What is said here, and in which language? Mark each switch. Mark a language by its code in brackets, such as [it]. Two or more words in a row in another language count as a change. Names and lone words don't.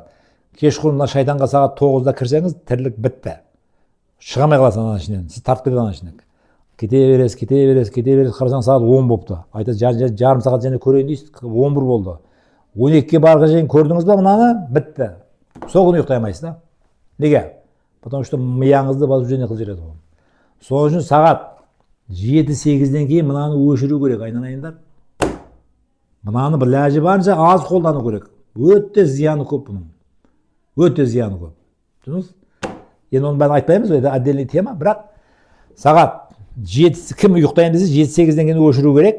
[kk] Кешқұрым шайтанға сағат 9-да кірсеңіз, тірлік бітті. Шыға алмай қаласың ананың ішінен. Сіз тартып кетеді ананың ішінен. Кете бересіз, қарасаң сағат 10 болыпты. Айтады, жарым сағат және көрейін дейсіз, 11 болды. 12-ге барған жайын көрдіңіз ба, мынаны? Бітті. Сол күні ұйықтай алмайсыз да? Неге? [ru] Потому что [kk] мияңызды возбуждение қылып жібереді ғой. Сол үшін сағат 7-8-ден кейін мынаны өшіру керек, айналайындар. Мынаны бір ләжі барынша аз қолдану керек. Өте зияны көп бұның. Өте зияны көп. Түсініңіз? Енді оны бәрін айтпаймыз, [ru] это отдельный тема, [kk] бірақ сағат 7, кім ұйықтайын десе 7-8-ден кейін өшіру керек.